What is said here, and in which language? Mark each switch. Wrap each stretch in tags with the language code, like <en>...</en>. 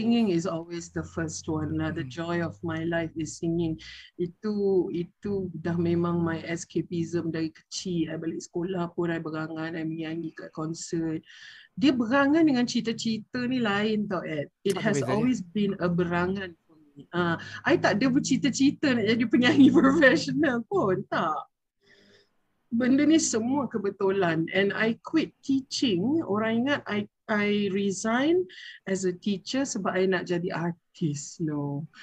<en>singing is always the first one lah. The joy of my life is singing.</en> <ms>Itu dah memang</ms> <en>my escapism</en> <ms>dari kecil. I balik sekolah pun I berangan, I menyanyi kat konsert. Dia berangan dengan cita-cita ni lain tau Ed.</ms> <en>It has always been a</en> <ms>berangan. I tak ada bercita-cita nak jadi penyanyi profesional pun, tak. Benda ni semua kebetulan.</ms> <en>And I quit teaching.</en> <ms>Orang ingat I</ms> <en>resign as a teacher</en> <ms>sebab I nak jadi artis. artis,</ms> <en>no.</en>